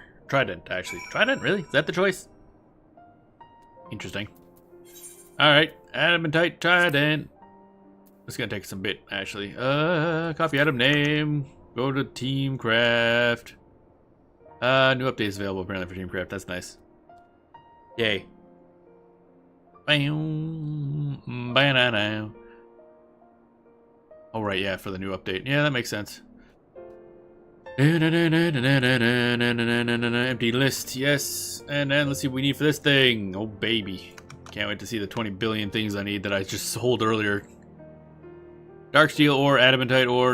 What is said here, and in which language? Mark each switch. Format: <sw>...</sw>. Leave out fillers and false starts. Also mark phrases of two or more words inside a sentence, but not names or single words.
<en>Trident, actually. Trident, really? Is that the choice? Interesting. Alright, adamantite trident. It's gonna take some bit, actually. Copy item name. Go to Teamcraft. New updates available apparently for Teamcraft. That's nice. Yay. Bam. Ba-na-na. Oh, right, yeah, for the new update. Yeah, that makes sense. Empty list, yes. And then let's see what we need for this thing. Oh, baby. Can't wait to see the 20 billion things I need that I just sold earlier. Dark steel ore, adamantite ore.</en>